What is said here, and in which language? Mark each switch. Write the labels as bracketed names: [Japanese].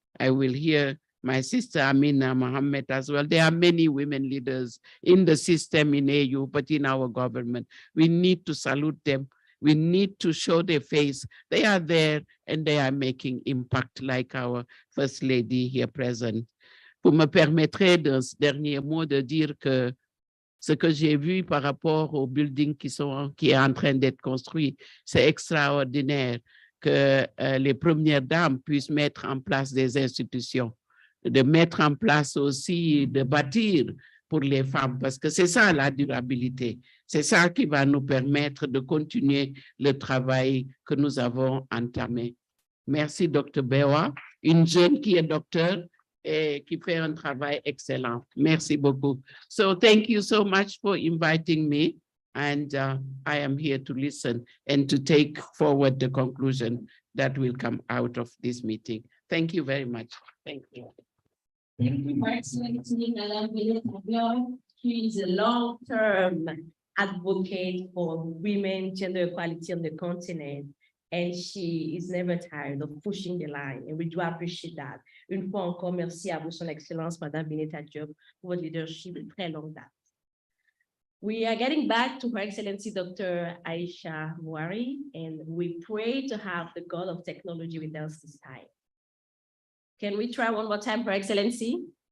[English] I will hear my sister Amina Mohammed as well. There are many women leaders in the system in AU, but in our government. We need to salute them. We need to show their face. They are there and they are making impact like our First Lady here present. [French] Vous me permettrez dans ce dernier mot de dire que ce que j'ai vu par rapport aux buildings qui est en train d'être construit, c'est extraordinaire que les premières dames puissent mettre en place des institutions, de mettre en place aussi, de bâtir pour les femmes, parce que c'est ça la durabilité. C'est ça qui va nous permettre de continuer le travail que nous avons entamé. Merci, Dr. Bewa, une jeune qui est docteur et qui fait un travail excellent. Merci beaucoup. [English] So thank you so much for inviting me. And I am here to listen and to take forward the conclusion that will come out of this meeting. Thank you very much. Thank you. Thank you, Excellency Madame Vinette Abion. She is a long-term advocate for women, gender equality on the continent, and she is never tired of pushing the line, and we do appreciate that. [French] Une fois encore, merci à vous, Son Excellence, Madame Vinette Diop, pour votre leadership de très longue date. [English] We are getting back to Her Excellency Dr. Aisha Mouari, and we pray to have the God of technology with us this time. Can we try one more time, Her Excellency?